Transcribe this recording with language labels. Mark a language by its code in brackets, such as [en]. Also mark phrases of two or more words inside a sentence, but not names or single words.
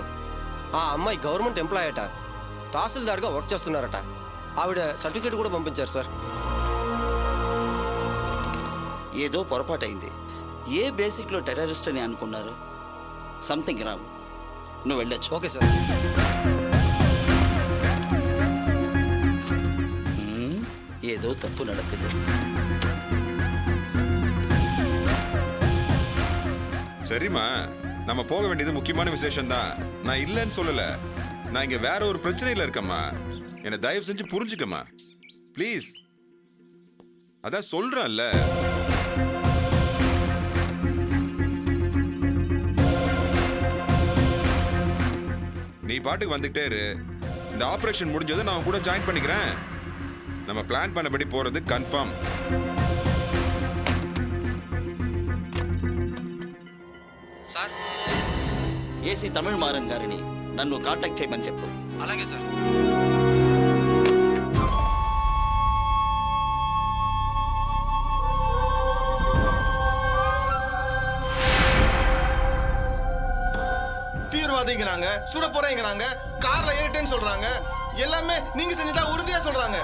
[te] ఆ అమ్మాయి [en] government employee [te] అట, తహసీల్దార్గా వర్క్ చేస్తున్నారట. ఆవిడ సర్టిఫికేట్ కూడా పంపించారు సార్. ఏదో పొరపాటైంది. ఏ బేసిక్లో టెర్రరిస్ట్ అని అనుకున్నారు? [en] something wrong. [te] నువ్వు వెళ్ళొచ్చు. ఓకే సార్. [ta] ஏதோ தப்பு நடக்குது. சரிம்மா, நம்ம போக வேண்டியது முக்கியமான விசேஷம் தான். நான் இல்லைன்னு சொல்லல. நான் இங்க வேற ஒரு பிரச்சனையில இருக்கம்மா. என்னை தயவு செஞ்சு புரிஞ்சுக்கம்மா ப்ளீஸ். அதான் சொல்றேன்ல. நீ பாட்டுக்கு வந்துகிட்டே இரு. இந்த ஆபரேஷன் முடிஞ்சதை நான் கூட ஜாயின் பண்ணிக்கிறேன். நம்ம பிளான் பண்ணபடி போறது கன்ஃபார்ம். [te] సార్, ఏసీ తమిళ్ మారన్ గారిని నన్ను కాంటాక్ట్ చేయమని చెప్పు. అలాగే సార్. [ta] தீவிரவாதிங்கிறாங்க, சுட போறேங்கிறாங்க, கார்ல ஏறிட்டேன்னு சொல்றாங்க. எல்லாமே நீங்க செஞ்சதா உறுதியா சொல்றாங்க.